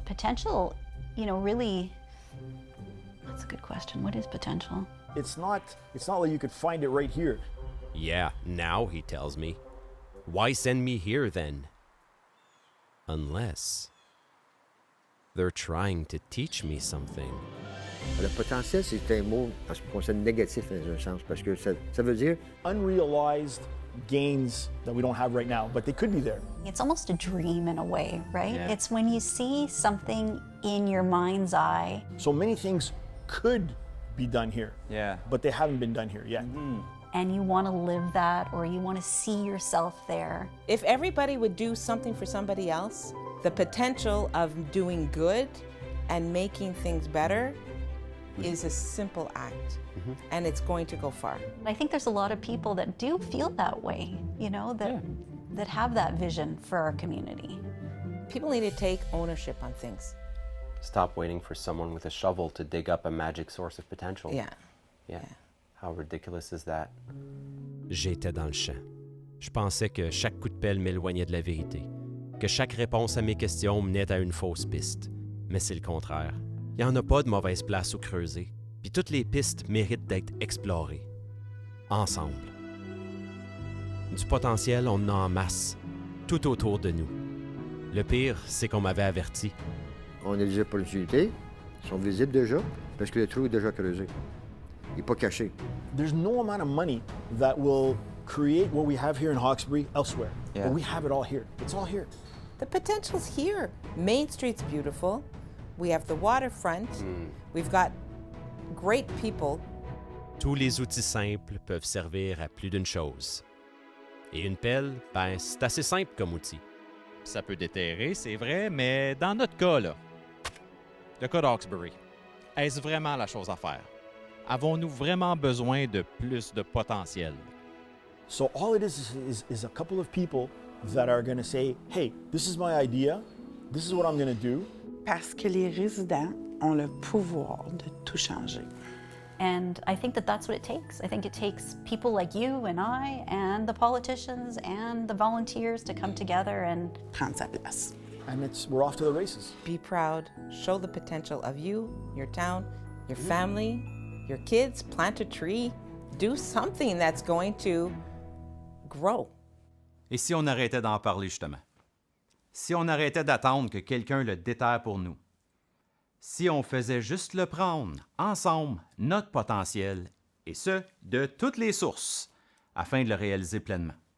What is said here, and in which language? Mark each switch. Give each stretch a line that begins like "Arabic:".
English: Potential, really, that's a good question. What is potential? It's not like you could find it right here. Yeah, now he tells me. Why send me here then? Unless they're trying to teach me something.
French: Le potentiel, c'est un mot, parce qu'on considère négatif dans un sens, parce que ça veut dire
English: Unrealized gains that we don't have right now, but they could be there. It's almost a dream in a way, right? Yeah. It's when you see something in your mind's eye. So many things could be done here, Yeah. but they haven't been done here yet. And you want to live that, or you want to see yourself there. If everybody would do something for somebody else, the potential of doing good and making things better is a simple act, and it's going to go far. I think there's a lot of people that do feel that way, that have that vision for our community. People need to take ownership on things. Stop waiting for someone with a shovel to dig up a magic source of potential. Yeah. Yeah. How ridiculous is that?
French: J'étais dans le champ. Je pensais que chaque coup de pelle m'éloignait de la vérité, que chaque réponse à mes questions menait à une fausse piste. Mais c'est le contraire. Il n'y en a pas de mauvaise place où creuser, puis toutes les pistes méritent d'être explorées. Ensemble. Du potentiel, on en a en masse, tout autour de nous. Le pire, c'est qu'on m'avait averti. on a des opportunités, sont visibles déjà, parce que le trou est déjà creusé. Il n'est pas caché.
English: There's no amount of money that will create what we have here in Hawkesbury elsewhere. Yeah. But we have it all here. It's all here. The potential's here. Main Street's beautiful. We have the waterfront. We've got great people.
French: Tous les outils simples peuvent servir à plus d'une chose. Et une pelle, ben, c'est assez simple comme outil. Ça peut déterrer, c'est vrai, mais dans notre cas, là, le cas d'Hawkesbury, est-ce vraiment la chose à faire? Avons-nous vraiment besoin de plus de potentiel?
English: So all it is a couple of people that are going to say, hey, this is my idea. This is what I'm going to do.
French: Parce que les résidents ont le pouvoir de tout changer.
English: And I think that that's what it takes. I think it takes people like you and I and the politicians and the volunteers to come together and
French: prendre sa place.
English: And we're off to the races. Be proud. Show the potential of you, your town, your family, your kids. Plant a tree. Do something that's going to grow.
French: Et si on arrêtait d'en parler, justement? Si on arrêtait d'attendre que quelqu'un le déterre pour nous? Si on faisait juste le prendre, ensemble, notre potentiel, et ce, de toutes les sources, afin de le réaliser pleinement.